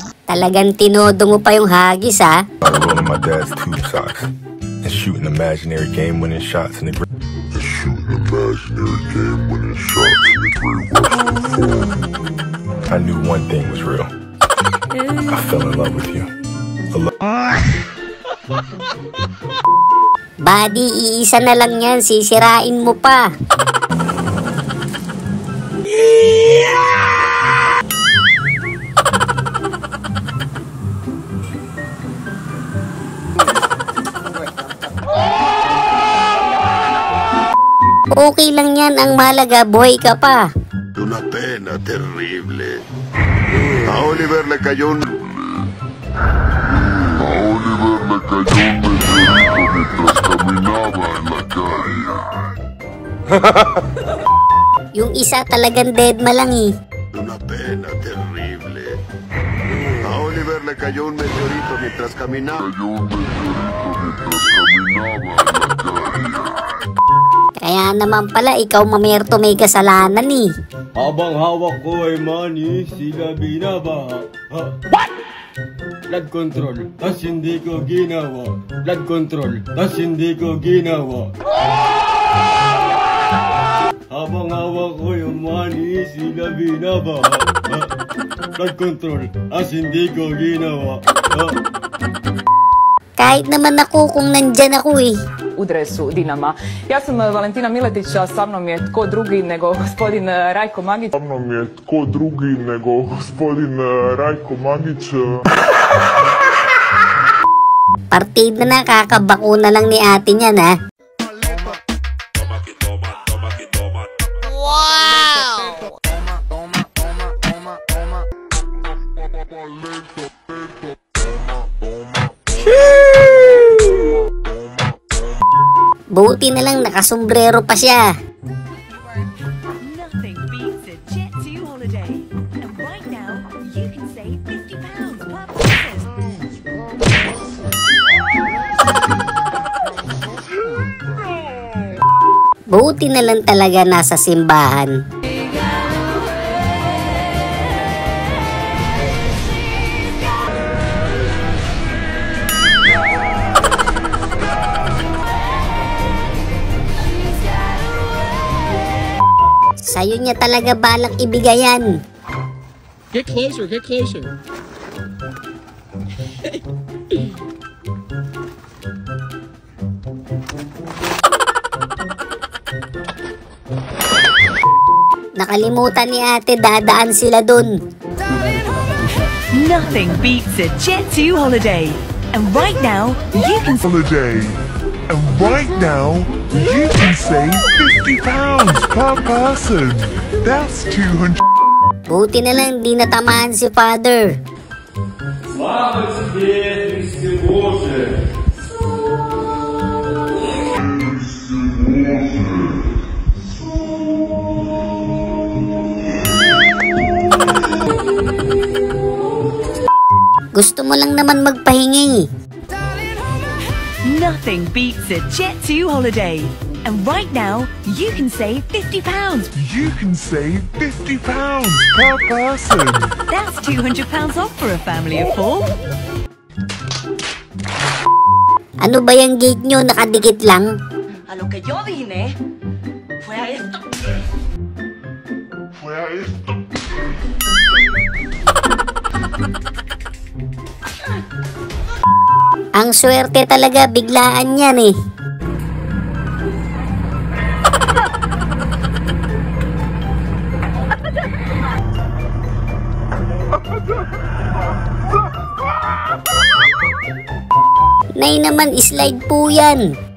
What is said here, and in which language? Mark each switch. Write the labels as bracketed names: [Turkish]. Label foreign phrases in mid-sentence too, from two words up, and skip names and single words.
[Filipino] Talagang tinodo mo pa yung hagis, ha? [English] Rolling my dad's tube socks and shooting imaginary game-winning shots in the great Western. I knew one thing was real. I fell in love with you. [Filipino] Buddy, iisa na lang yan. Sisirain mo pa. Okay lang yan, ang mahalaga buhay ka pa. [Spanish] Una pena terrible. A Oliver le cayó un meteorito mientras caminaba en la calle. [Filipino] Yung isa talagang dead ma lang eh. [Spanish] Una pena terrible. A Oliver le cayó un meteorito mientras caminaba. [Filipino] Kaya naman pala, ikaw mamerto may kasalanan eh. Habang hawak ko ay money, sila binabaha. [English] What? Blood control, [Filipino] tas hindi ko ginawa. [English] Blood control, [Filipino] tas hindi ko ginawa. Habang hawak ko yung money, sila binabaha. [English] Blood control, [Filipino] tas hindi ko ginawa. Kahit naman ako kung nandyan ako eh. [Croatian] U dresu Dinama. Ja sam Valentina Miletić, a sa mnom je tko drugi nego gospodin Rajko Magić. [Filipino] Partida na, kakabakuna lang ni ate niyan, ha? Wow! Buti na lang nakasombrero pa siya. [English] Nothing beats a Jet2 holiday. And right now, you can save £50 per person. [Filipino] Buti na lang talaga nasa simbahan. Sa'yo niya talaga balak ibigayan. [English] Get closer, get closer. [Filipino] Nakalimutan ni ate, dadaan sila dun. [English] Nothing beats a Jet2 holiday. And right now, you can save £50 per person. That's 200. [Filipino] Buti na lang di natamaan si father. [Russian] Слава тебе, Христе Боже! [Filipino] Gusto mo lang naman magpahingi. [English] Nothing beats a Jet2 holiday. And right now, you can save £50. You can save £50 per person. That's £200 off for a family of 4. [Filipino] Ano ba yung gate nyo? Nakadikit lang? [Spanish] A lo que yo vine fue a esto. [Filipino] Ang swerte talaga, biglaan yan eh. Nay naman, slide po yan.